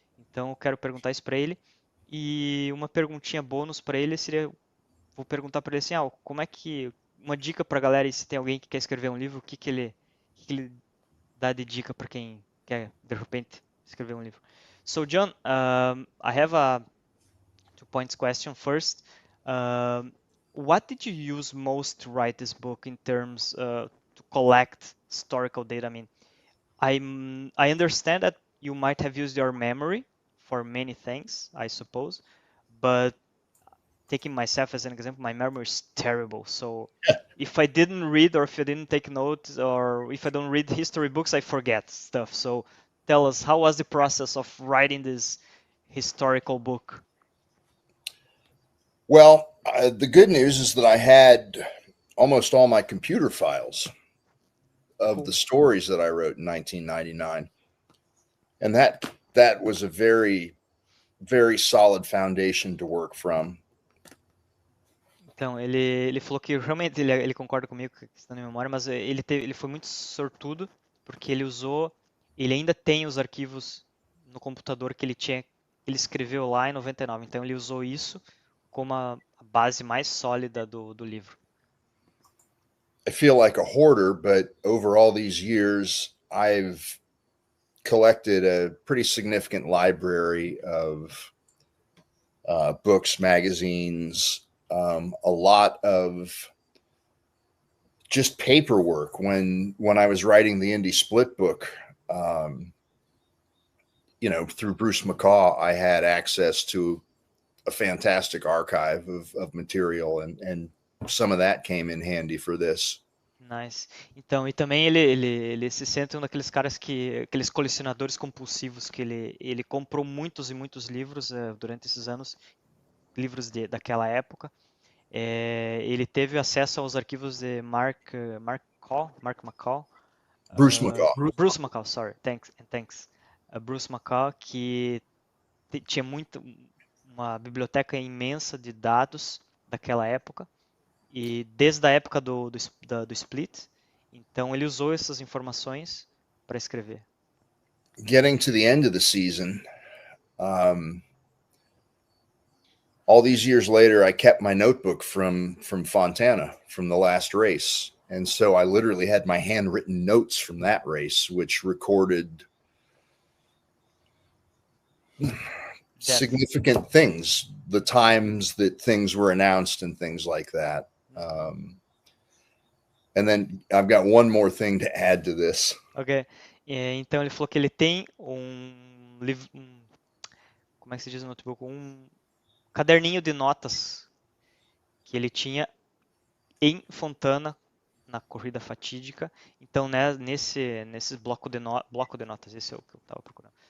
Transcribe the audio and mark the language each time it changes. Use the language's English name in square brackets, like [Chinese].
[Portuguese] Então eu quero perguntar isso para ele. E uma perguntinha bônus para ele seria, vou perguntar para ele assim, como é que uma dica para a galera, e se tem alguém que quer escrever um livro, o que ele dá de dica para quem quer de repente escrever um livro? [English] So John, I have a 2 points question first. What did you use most to write this book in terms to collect historical data? I mean, I understand that you might have used your memory for many things, I suppose, but taking myself as an example, my memory is terrible. So if I didn't read, or if I didn't take notes, or if I don't read history books, I forget stuff. So tell us, how was the process of writing this historical book? Well, the good news is that I had almost all my computer files of the stories that I wrote in 1999. And that was a very, very solid foundation to work from. [Portuguese] Então, ele falou que realmente ele concorda comigo com a questão da memória, mas ele foi muito sortudo, porque ele ainda tem os arquivos no computador que ele escreveu lá em 99. Então, ele usou isso como a base mais sólida do livro. [English] I feel like a hoarder, but over all these years, I've collected a pretty significant library of books, magazines, a lot of just paperwork. When I was writing the Indy Split book, through Bruce McCaw, I had access to a fantastic archive of material, and some of that came in handy for this. Nice. [Portuguese] Então, e também ele se sente um daqueles caras aqueles colecionadores compulsivos que ele comprou muitos e muitos livros durante esses anos, livros daquela época. Ele teve acesso aos arquivos de Mark McCall. [English] Bruce McCaw. Bruce McCall, sorry. Thanks. [Portuguese] Bruce McCall, que tinha uma biblioteca imensa de dados daquela época, e desde a época do Split. Então ele usou essas informações para escrever. [English] Getting to the end of the season, all these years later, I kept my notebook from Fontana, from the last race. And so I literally had my handwritten notes from that race, which recorded significant things, the times that things were announced and things like that. And then I've got one more thing to add to this. Ok. [Portuguese] Então ele falou que ele tem um livro, como é que se diz no notebook? Um caderninho de notas que ele tinha em Fontana na corrida fatídica. Então, né, nesse bloco de notas, esse é o que eu estava procurando.